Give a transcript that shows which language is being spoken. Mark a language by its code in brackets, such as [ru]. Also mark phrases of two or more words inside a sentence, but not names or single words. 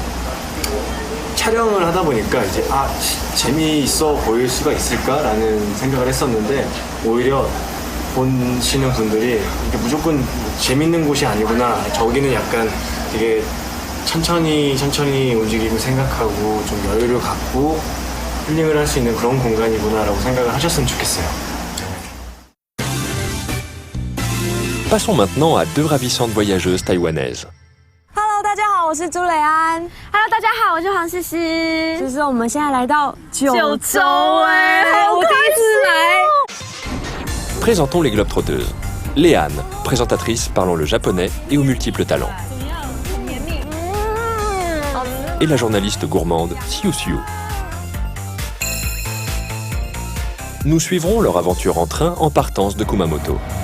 [ko] 촬영을 하다 보니까 이제 재미있어 보일 수가 있을까라는 생각을 했었는데 오히려 보시는 분들이 이게 무조건 재밌는 곳이 아니구나, 저기는 약간 되게 천천히 움직이고 생각하고 좀 여유를 갖고 힐링을 할 수 있는 그런 공간이구나라고 생각을 하셨으면 좋겠어요. [fr] Passons maintenant à deux ravissantes voyageuses taïwanaises. [zh] Hello， 大家好，我是朱蕾安。Hello， 大家好，我是黄诗诗。就是我们现在来到九州哎，我第一次来。 [fr] Présentons les globetrotteuses. Léane, présentatrice parlant le japonais et aux multiples talents. Et la journaliste gourmande Siu Siu. Nous suivrons leur aventure en train en partance de Kumamoto.